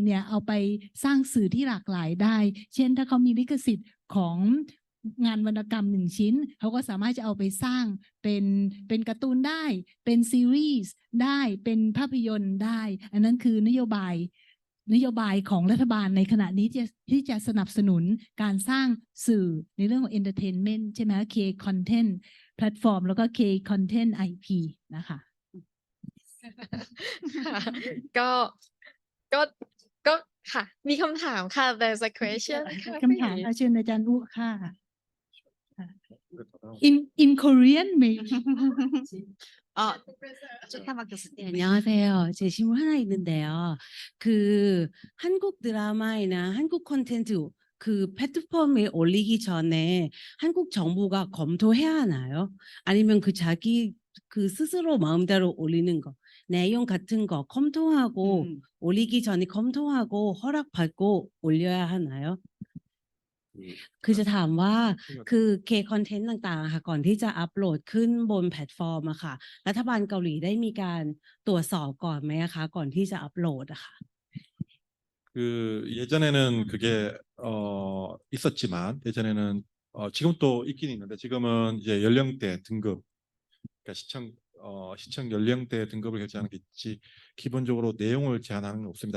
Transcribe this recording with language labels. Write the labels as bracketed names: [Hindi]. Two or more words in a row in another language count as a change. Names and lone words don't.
[Thai] เนี่ยเอาไปสร้างสื่อที่หลากหลายได้เช่นถ้าเขามีลิขสิทธิ์ของงานวรรณกรรม1ชิ้นเขาก็สามารถจะเอาไปสร้างเป็นการ์ตูนได้เป็นซีรีส์ได้เป็นภาพยนตร์ได้อันนั้นคือนโยบายของรัฐบาลในขณะนี้ที่จะสนับสนุนการสร้างสื่อในเรื่องของ entertainment ใช่ไหม [English] K content platform [Thai] แล้วก็ [English] K content IP [Thai] นะคะ ก็ค่ะมีคำถามค่ะ [English] there's a question [Thai] คำถามเชิญอาจารย์อุ๊ค่ะ [English] in Korean maybe [Korean] 안녕하세요. 제 질문 하나 있는데요. 그 한국 드라마이나 한국 콘텐츠 그 플랫폼에 올리기 전에 한국 정부가 검토해야 하나요? 아니면 그 자기 그 스스로 마음대로 올리는 거, 내용 같은 거 검토하고 올리기 전에 검토하고 허락받고 올려야 하나요? [Thai] คือจะถามว่าคือเคคอนเทนต์ต่างๆค่ะก่อนที่จะอัปโหลดขึ้นบนแพลตฟอร์มอะค่ะรัฐบาลเกาหลีได้มีการตรวจสอบก่อนไหมคะก่อนที่จะอัปโหลดอะค่ะ [Korean] 그 예전에는 그게 있었지만 예전에는 지금 또 있긴 있는데 지금은 이제 연령대 등급 그러니까 시청 연령대 등급을 결정하는 게 있지 기본적으로 내용을 제한하는 건 없습니다.